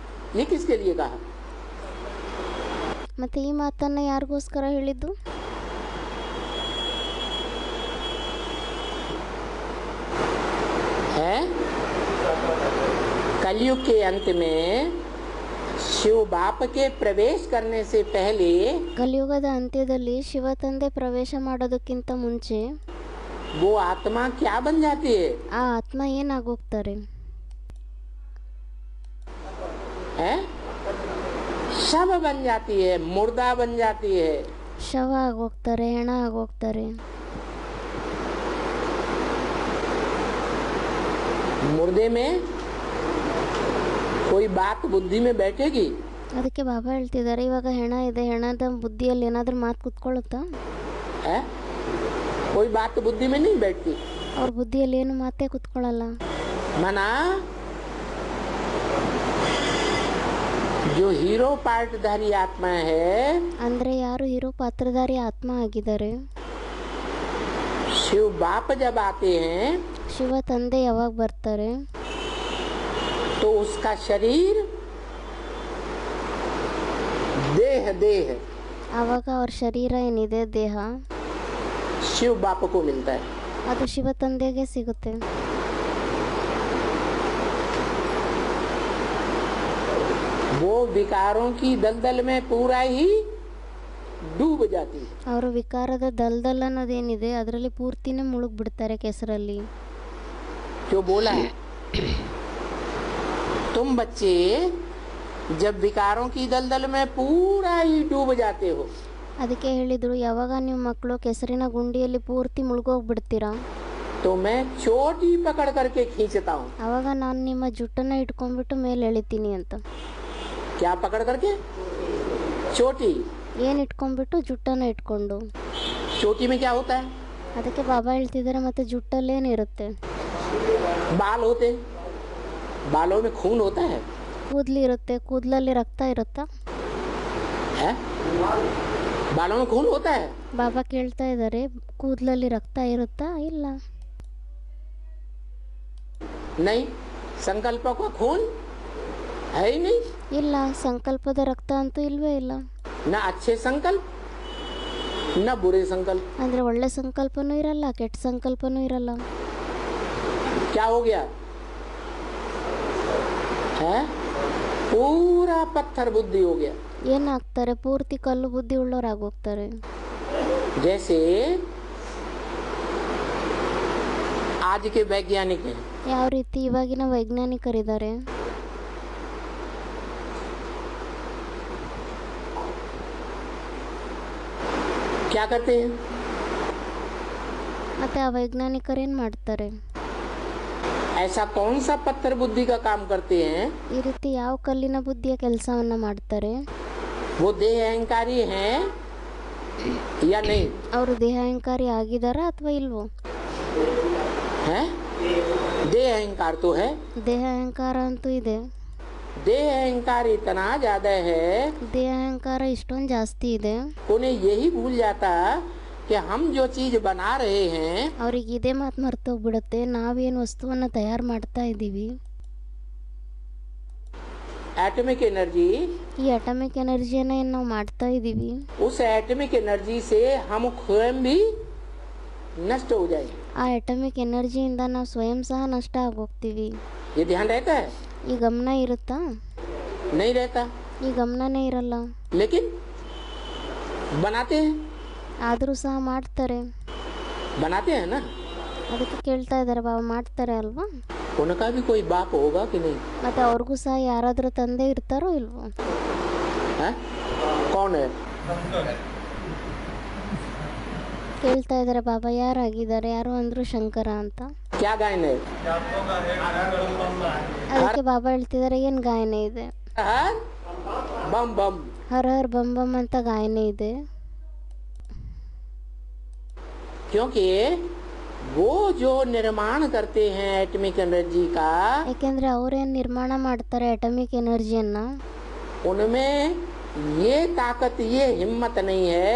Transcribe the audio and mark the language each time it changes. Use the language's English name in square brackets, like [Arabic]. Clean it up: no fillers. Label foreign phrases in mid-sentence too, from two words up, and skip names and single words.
[Hindi] ये किसके लिए कहा? [Kannada] ಮತ್ತು ಈ ಮಾತನ್ನು ಯಾರಿಗೋಸ್ಕರ ಹೇಳಿದ್ದು? [Hindi] है कलयुग के अंत में शिव बाप के प्रवेश करने से पहले [Kannada] ಕಲಿಯುಗದ ಅಂತ್ಯದಲ್ಲಿ ಶಿವ ತಂದೆ ಪ್ರವೇಶ ಮಾಡೋದಕ್ಕಿಂತ ಮುಂಚೆ [Hindi] वो आत्मा क्या बन जाती है? [Kannada] ಆ ಆತ್ಮ ಏನಾಗೋಗ್ತಾರೆ? [Hindi] है शव बन जाती है, मुर्दा बन जाती है। [Kannada] ಶವ ಆಗೋಗ್ತಾರೆ, ಹೆಣ ಆಗೋಗ್ತಾರೆ. [Hindi] मुर्दे में कोई बात बुद्धि में बैठेगी? [Kannada] ಅದಕ್ಕೆ ಬಾಬಾ ಹೇಳ್ತಿದ್ದಾರೆ, ಇವಾಗ ಹೆಣ ಇದೆ, ಹೆಣದ ಬುದ್ಧಿಯಲ್ಲಿ ಏನಾದರೂ ಮಾತು ಕುತ್ಕೊಳ್ಳುತ್ತಾ? [Hindi] है कोई बात बुद्धि में नहीं बैठती। [Kannada] ಅವ್ರ ಬುದ್ಧಿಯಲ್ಲಿ ಏನು ಮಾತೇ ಕುತ್ಕೊಳ್ಳಲ್ಲ. [Hindi] मना जो हीरो पार्टधारी आत्मा है, [Kannada] ಅಂದರೆ ಯಾರು ಹೀರೋ ಪಾತ್ರಧಾರಿ ಆತ್ಮ ಆಗಿದ್ದಾರೆ, [Hindi] शिव बाप जब आते हैं [Kannada] ಶಿವ ತಂದೆ ಯಾವಾಗ ಬರ್ತಾರೆ [Hindi] तो उसका शरीर देह [Kannada] ಆವಾಗ ಅವ್ರ ಶರೀರ ಏನಿದೆ, ದೇಹ, [Hindi] शिव बाप को मिलता है। [Kannada] ಅದು ಶಿವ ತಂದೆಗೆ ಸಿಗುತ್ತೆ. [Hindi] वो विकारों की दलदल में पूरा ही डूब जाती है। [Kannada] ಅವರು ವಿಕಾರದ ದಲ್ದಲ್ ಅನ್ನೋದೇನಿದೆ ಅದರಲ್ಲಿ ಪೂರ್ತಿನೇ ಮುಳುಗ್ಬಿಡ್ತಾರೆ, ಕೆಸರಲ್ಲಿ. [Hindi] जो बोला है तुम बच्चे जब विकारों की दलदल में पूरा ही डूब जाते हो, [Kannada] ಅದಕ್ಕೆ ಹೇಳಿದ್ರು, ಯಾವಾಗ ನೀವು ಮಕ್ಕಳು ಕೆಸರಿನ ಗುಂಡಿಯಲ್ಲಿ ಪೂರ್ತಿ ಮುಳುಗೋಗ್ಬಿಡ್ತೀರಾ, [Hindi] तो मैं चोटी पकड़ करके खींचता हूँ। [Kannada] ಆವಾಗ ನಾನು ನಿಮ್ಮ ಜುಟ್ಟನ್ನು ಇಟ್ಕೊಂಡ್ಬಿಟ್ಟು ಮೇಲೆ ಎಳಿತೀನಿ ಅಂತ. [Hindi] क्या पकड़ करके? चोटी। [Kannada] ಏನು ಇಟ್ಕೊಂಡ್ಬಿಟ್ಟು? ಜುಟ್ಟನ್ನು ಇಟ್ಕೊಂಡು. [Hindi] चोटी में क्या होता है? [Kannada] ಅದಕ್ಕೆ ಬಾಬಾ ಹೇಳ್ತಿದ್ದಾರೆ, ಮತ್ತೆ ಜುಟ್ಟಲ್ಲಿ ಏನಿರುತ್ತೆ? [Hindi] बाल होते, बालों में खून होता है, [Kannada] ಕೂದಲಿರುತ್ತೆ, ಕೂದಲಲ್ಲಿ ರಕ್ತ ಇರುತ್ತಾ? [Hindi] है? बालों में खून होता है? [Kannada] ಬಾಬಾ ಕೇಳ್ತಾ ಇದ್ದಾರೆ, ಕೂದಲಲ್ಲಿ ರಕ್ತ ಇರುತ್ತಾ? ಇಲ್ಲ. [Hindi] नहीं, संकल्पों का खून है ही नहीं। [Kannada] ಇಲ್ಲ, ಸಂಕಲ್ಪದ ರಕ್ತ ಅಂತೂ ಇಲ್ವೇ ಇಲ್ಲ. [Hindi] न अच्छे संकल्प न बुरे संकल्प। [Kannada] ಅಂದರೆ ಒಳ್ಳೆ ಸಂಕಲ್ಪನೂ ಇರಲ್ಲ, ಕೆಟ್ಟ ಸಂಕಲ್ಪನೂ ಇರಲ್ಲ. [Hindi] क्या हो गया है? पूरा पत्थर बुद्धि हो गया। [Kannada] ಏನಾಗ್ತಾರೆ? ಪೂರ್ತಿ ಕಲ್ಲು ಬುದ್ಧಿ ಉಳ್ಳೋರಾಗೋಗ್ತಾರೆ. [Hindi] जैसे आज के वैज्ञानिक हैं, [Kannada] ಯಾವ ರೀತಿ ಇವಾಗಿನ ವೈಜ್ಞಾನಿಕರಿದ್ದಾರೆ, [Hindi] क्या करते हैं? [Kannada] ಮತ್ತೆ ಆ ವೈಜ್ಞಾನಿಕರು ಏನು ಮಾಡ್ತಾರೆ? [Hindi] ऐसा कौन सा पत्थर बुद्धि का काम करते हैं? [Kannada] ಈ ರೀತಿ ಯಾವ ಕಲ್ಲಿನ ಬುದ್ಧಿಯ ಕೆಲಸವನ್ನ ಮಾಡ್ತಾರೆ? [Hindi] वो देह अहंकारी हैं या नहीं? [Kannada] ಅವರು ದೇಹಾಹಂಕಾರಿ ಆಗಿದಾರಾ ಅಥವಾ ಇಲ್ವೋ? [Hindi] हैं? देह अहंकार तो है, [Kannada] ದೇಹ ಅಹಂಕಾರ ಅಂತೂ ಇದೆ. [Hindi] देह अहंकार इतना ज्यादा है [Kannada] ದೇಹ ಅಹಂಕಾರ ಇಷ್ಟೊಂದು ಜಾಸ್ತಿ ಇದೆ, [Hindi] उन्हें यही भूल जाता कि हम जो चीज बना रहे हैं, [Kannada] ಅವ್ರಿಗೆ ಇದೇ ಮಾತು ಮರ್ತೋಗ್ಬಿಡುತ್ತೆ, ನಾವೇನು ವಸ್ತುವನ್ನು ತಯಾರು ಮಾಡ್ತಾ ಇದ್ದೀವಿ, [English] atomic energy, [Kannada] ಈ [English] atomic energyಯನ್ನು [Kannada] ಏನು ನಾವು ಮಾಡ್ತಾ ಇದ್ದೀವಿ, [Hindi] उस [English] atomic energy [Hindi] से हम स्वयं भी नष्ट हो जाएंगे। [Kannada] ಆ [English] atomic energyಯಿಂದ [Kannada] ನಾವು ಸ್ವಯಂ ಸಹ ನಷ್ಟ ಆಗೋಗ್ತೀವಿ. [Hindi] ये ध्यान रहता है? [Kannada] ಈ ಗಮನ ಇರುತ್ತಾ? [Hindi] नहीं रहता, [Kannada] ಈ ಗಮನನೇ ಇರಲ್ಲ. [Hindi] लेकिन बनाते हैं, [Kannada] ಆದರೂ ಸಹ ಮಾಡ್ತಾರೆ. [Hindi] बनाते हैं ना। [Kannada] ಅದಕ್ಕೆ ಕೇಳ್ತಾ ಇದ್ದಾರೆ, ಬಾಬಾ ಮಾಡ್ತಾರೆ ಅಲ್ವಾ? [Hindi] उनका भी कोई बाप होगा कि नहीं? [Kannada] ಮತ್ತೆ ಅವ್ರಿಗೂ ಸಹ ಯಾರಾದರೂ ತಂದೆ ಇರ್ತಾರೋ ಇಲ್ವೋ? [Hindi] है? कौन है? [Kannada] ಕೇಳ್ತಾ ಇದ್ದಾರೆ ಬಾಬಾ, ಯಾರಾಗಿದ್ದಾರೆ? ಯಾರು ಅಂದ್ರು ಶಂಕರ ಅಂತ. [Hindi] क्या गायन है? [Kannada] ಅದಕ್ಕೆ ಬಾಬಾ ಹೇಳ್ತಿದ್ದಾರೆ, ಏನು ಗಾಯನ ಇದೆ? [Hindi] हर बम बम। [Kannada] ಹರ ಹರ್ ಬಂ ಬಂ ಅಂತ ಗಾಯನ ಇದೆ. [Hindi] क्योंकि वो जो निर्माण करते हैं [English] atomic energy [Hindi] का, [Kannada] ಯಾಕೆಂದ್ರೆ ಅವ್ರೇನು ನಿರ್ಮಾಣ ಮಾಡ್ತಾರೆ [English] atomic energyಯನ್ನ, [Hindi] उनमें ये ताकत, ये हिम्मत नहीं है